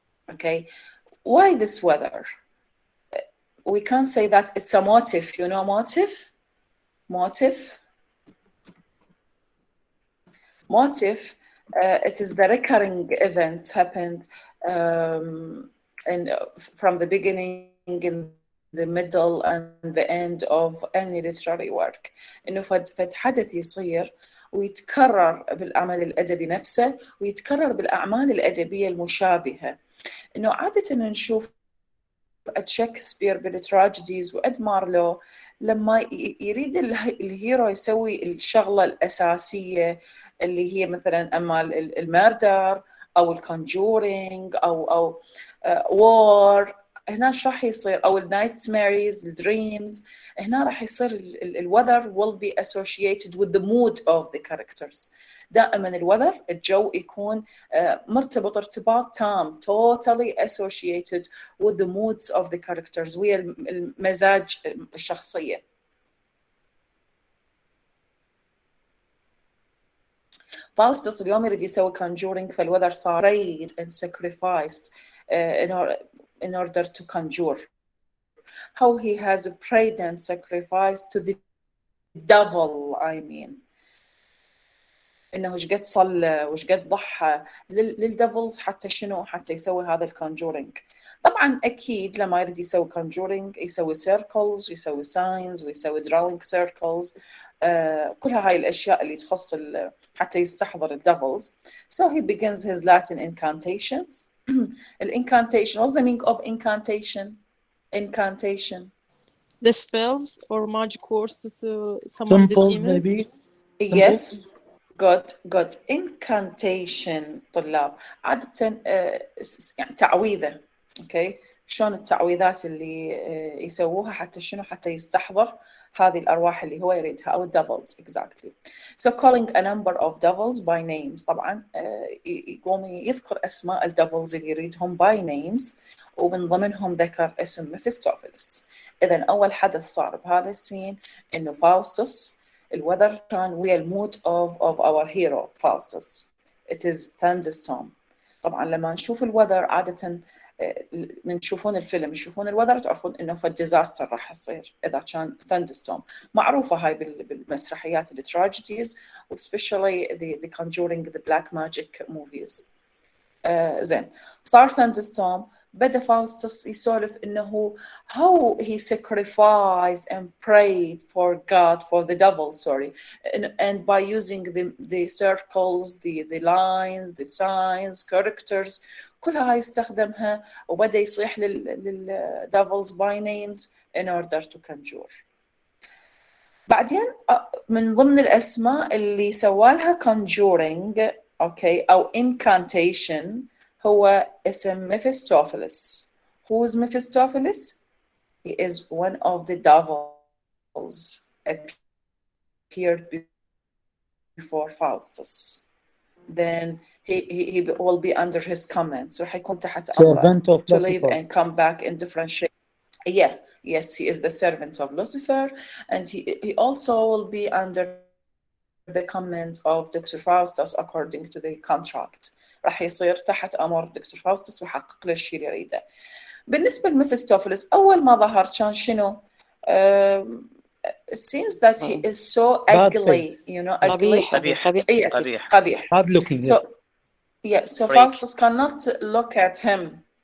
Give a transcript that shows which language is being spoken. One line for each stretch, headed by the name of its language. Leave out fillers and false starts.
English: Okay, why this weather? We can't say that it's a motif. You know motif? Motif? Motif, it is the recurring events happened and from the beginning, in the middle and the end of any literary work.
Arabic: إنه فد حدث يصير ويتكرر بالعمل الأدبي نفسه ويتكرر بالأعمال الأدبية المشابهة. إنه عادة نشوف عند شكسبير بالتراجيديز وعند مارلو لما يريد الهيرو يسوي الشغلة الأساسية اللي هي مثلا أما المردر أو الكونجورينج أو وور، هنا راح يصير، أو النايتس ماريز الدريمز، هنا راح يصير ال
English: weather will be associated with the mood of the characters.
Arabic: دائما الweather الجو يكون مرتبط ارتباط تام
English: totally associated with the moods of the characters،
Arabic: ويا المزاج الشخصية. فاوستس اليوم يريد يسوي conjuring، فالweather صار
English: prayed and sacrificed in order to conjure.
Arabic: How he has prayed and sacrificed to the devil, I mean. انه وش قد صلى وش قد ضحى للديفلز حتى شنو؟ حتى يسوي هذا الكونجورينج. طبعا اكيد لما يريد يسوي كونجورينج يسوي سيركلز ويسوي ساينز ويسوي دراونج سيركلز، كلها هاي الاشياء اللي تخص حتى يستحضر الديفلز.
English: So he begins his Latin incantations. Incantation, what's the meaning of incantation? Incantation. The spells or magic words to summon the Temples, demons. maybe. Yes. Good.
Arabic: Incantation طلاب عادة يعني تعويذة. Okay. شلون التعويذات اللي يسووها حتى شنو، حتى يستحضر هذه الأرواح اللي هو يريدها أو
English: devils exactly. So calling a number of devils by names،
Arabic: طبعا يقوم يذكر أسماء الديفلز اللي يريدهم
English: by names،
Arabic: ومن ضمنهم ذكر اسم ميفيستوفيلس. إذا أول حدث صار بهذا السين إنه فاوستس الweather كان ويا المود
English: of our hero
Arabic: فاوستس.
English: It is thunderstorm.
Arabic: طبعا لما نشوف الweather عادة من تشوفون الفيلم تشوفون الweather تعرفون انه في ديزاستر راح يصير اذا كان thunderstorm. معروفه هاي بالمسرحيات التراجيديز
English: especially the conjuring the black magic movies.
Arabic: زين صار
English: thunderstorm،
Arabic: بدأ فاوستس يسولف انه
English: how he sacrificed and prayed for God, for the devil, sorry, and by using the circles, the lines, the signs, characters،
Arabic: كلها هاي استخدمها وبدأ يصيح
English: devils by names in order to conjure.
Arabic: بعدين من ضمن الأسماء اللي سوالها conjuring أوكي أو incantation هو اسم ميفيستوفيلس.
English: Who is Mephistopheles? He is one of the devils appeared before Faustus. Then he will be under his command. So
Arabic: حيكون تحت أمره
English: to live and come back in different shapes. Yeah, yes, he is the servant of Lucifer, and he also will be under the command of Dr. Faustus according to the contract.
Arabic: راح يصير تحت أمر دكتور فاوستس ويحقق له الشيء اللي يريده. بالنسبة لميفيستوفيلس أول ما ظهر كان شنو؟
English: It seems that he is so ugly, you know, ugly.
Arabic: قبيح.
English: Bad looking. So, yeah, so Faustus cannot look at him.